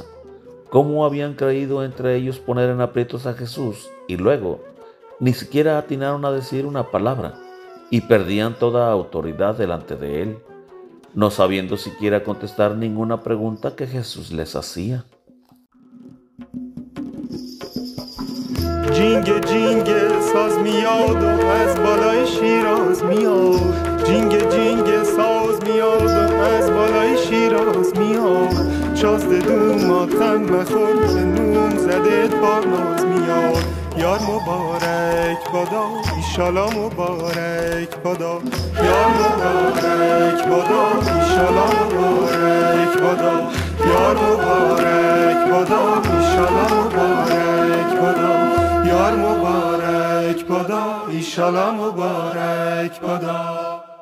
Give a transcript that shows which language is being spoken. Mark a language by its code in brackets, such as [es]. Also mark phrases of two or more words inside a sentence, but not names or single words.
[es] ¿Cómo habían creído entre ellos poner en aprietos a Jesús y luego ni siquiera atinaron a decir una palabra y perdían toda autoridad delante de él, no sabiendo siquiera contestar ninguna pregunta que Jesús les hacía? [fa] جینگ جینگ ساز میاد و از بالای شیراز میاد جینگ ساز میاد و از بالای شیراز میاد شازده دوماتم مخور که نوم زده پارناز میاد یار مبارک بادا ایشالا مبارک بادا یار مبارک بادا ایشالا مبارک بادا یار مبارک بادا ایشالا مبارک بادا یار مبارک بادا ایشالا مبارک بادا